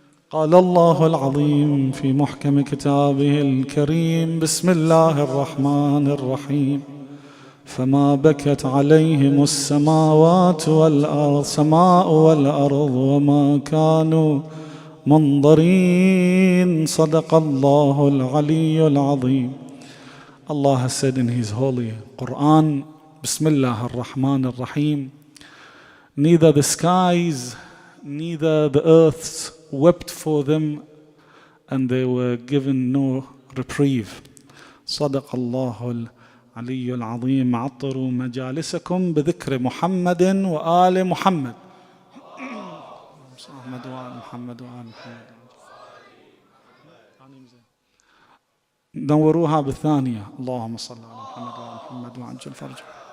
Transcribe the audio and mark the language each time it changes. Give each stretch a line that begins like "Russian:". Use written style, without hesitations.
Arabic: قال الله العظيم في محكم كتابه الكريم: بسم الله الرحمن الرحيم. فما بكت عليهم السماوات والأرض سماء والأرض وما كانوا منظرين. صدق الله العلي العظيم.
English: Allah has said in His holy Quran, Bismillah ar-Rahman ar-Rahim, neither the skies, neither the earths wept for them, and they were given no reprieve.
Arabic: صدق الله العلي العظيم. عطروا مجالسكم بذكر محمد وآل محمد. محمد وآل محمد وآل محمد. نوروها بالثانية. اللهم صل على محمد وآل محمد وعجل فرجه.